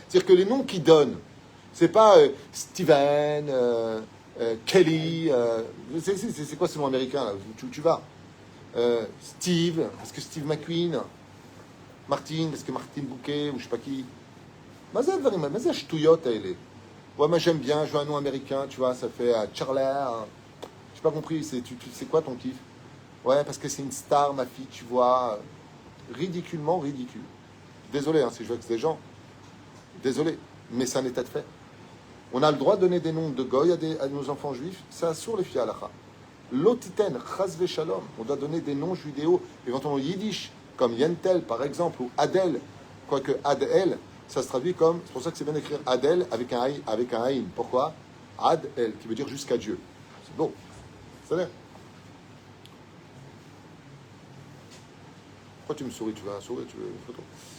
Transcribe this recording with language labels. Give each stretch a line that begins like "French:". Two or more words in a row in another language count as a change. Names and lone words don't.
French: C'est-à-dire que les noms qu'ils donnent, c'est pas Steven, Kelly. C'est quoi ce nom américain là? Tu vas. Steve, parce que Steve McQueen. Martin, parce que Martin Bouquet, ou je sais pas qui. Mais c'est
Hebrew: שטויות האלה.
French: Ouais, moi j'aime bien, je veux un nom américain, tu vois, ça fait Charlie. J'ai pas compris, c'est quoi ton kiff? Ouais, parce que c'est une star, ma fille, tu vois. Ridiculement ridicule. Désolé si je veux que des gens. Désolé, mais c'est un état de fait. On a le droit de donner des noms de goy à nos enfants juifs, ça assure les filles halakha.
Hebrew: לא תתן, חס שלום,
French: on doit donner des noms judéo, éventuellement yiddish, comme Yentel par exemple, ou Adel, quoique Adel, ça se traduit comme, c'est pour ça que c'est bien d'écrire Adel avec un aïn. Pourquoi? Adel, qui veut dire jusqu'à Dieu. C'est beau. C'est vrai. Pourquoi tu me souris? Tu veux un sourire? Tu veux une photo?